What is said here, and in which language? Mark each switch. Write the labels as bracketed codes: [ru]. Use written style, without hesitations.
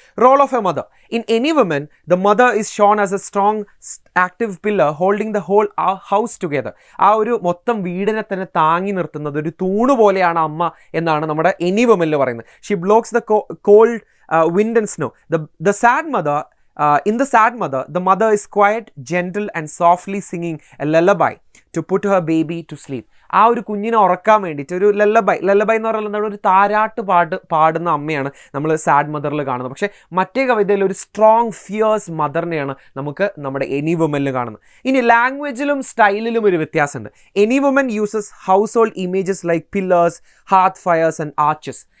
[en] Role of a mother in any woman, the mother is shown as a strong active pillar holding the whole house together. [ml] ആ ഒരു മൊത്തം വീടിനെ തന്നെ താങ്ങി നിർത്തുന്നത് ഒരു തൂണ് പോലെയാണ് അമ്മ എന്നാണ് നമ്മുടെ എനി വുമനിൽ പറയുന്നത്. [en] She blocks the cold wind and snow. The sad mother, in the sad mother, the mother is quiet, gentle and softly singing a lullaby to put her baby to sleep. [ml] ആ ഒരു കുഞ്ഞിനെ ഉറക്കാൻ വേണ്ടിയിട്ട് ഒരു ലല്ലബൈ എന്ന് പറയുന്നത് ഒരു താരാട്ട് പാടുന്ന അമ്മയാണ് നമ്മൾ സാഡ് മദറിൽ കാണുന്നത്. പക്ഷേ മറ്റേ കവിതയിൽ ഒരു സ്ട്രോങ് ഫിയേഴ്സ് മദറിനെയാണ് നമുക്ക് നമ്മുടെ എനി വുമനിൽ കാണുന്നത്. ഇനി ലാംഗ്വേജിലും സ്റ്റൈലിലും ഒരു വ്യത്യാസമുണ്ട്. [en] Any woman uses household images like pillars, hearth fires and arches.